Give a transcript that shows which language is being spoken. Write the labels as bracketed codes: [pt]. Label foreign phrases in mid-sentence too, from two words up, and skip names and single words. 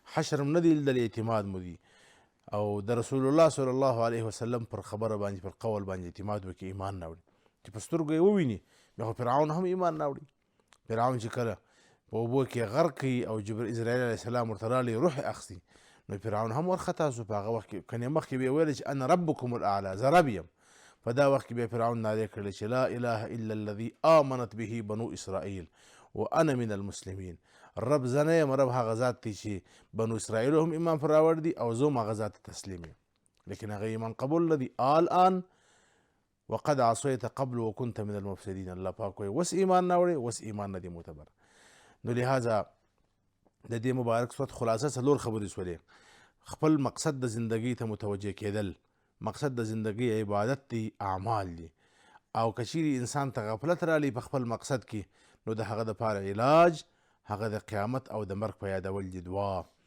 [ps] حشر نه دی لیدلی، اعتماد مو دی. او د رسول الله [ar] صلی الله علیه وسلم [ps] پر خبره باندې پر قول باندې اعتماد وکړي ایمان نه وړي چې په سترګو یې وویني بیا خو فرعون هم ایمان نه وړي فرعون چې کله په اوبو کې غرق کوي او اسرائیل [ar] علیه السلام [ps] ورته راغلی روح اخلي نو فرعون هم ورخطا سو په هغه وخت کې کنې مخکې به یې ویل چې [ar] انا ربکم الاعلی [ps] زه رب یم په دا وخت کې به فرعون نارې کړلې چې [ar] لا اله الا الذي آمنت به بنو اسرائیل وانا من المسلمین [ps] رب زه نه یم رب هغه ذات دی چې بنو اسرائیل هم ایمان پر راوړ دي او زه هم هغه ذات ته تسلیم یم لیکن هغه ایمان قبول لدي الان [ar] وقد عصيت قبل وكنت من المفسدين [ps] الله پاک وایي وس ایمان نه وړې وس ایمان نه دی معتبر نو لهذا د دې مبارک صورت خلاصه څلور خبرې شولې خپل مقصد د زندگی ته متوجه کېدل مقصد د زندگی عبادت دی اعمال دي او کچیري انسان ته غفلت رالی په خپل مقصد کې نو د هغه دپاره علاج هغه د قیامت او د مرګ په یادول دي دعا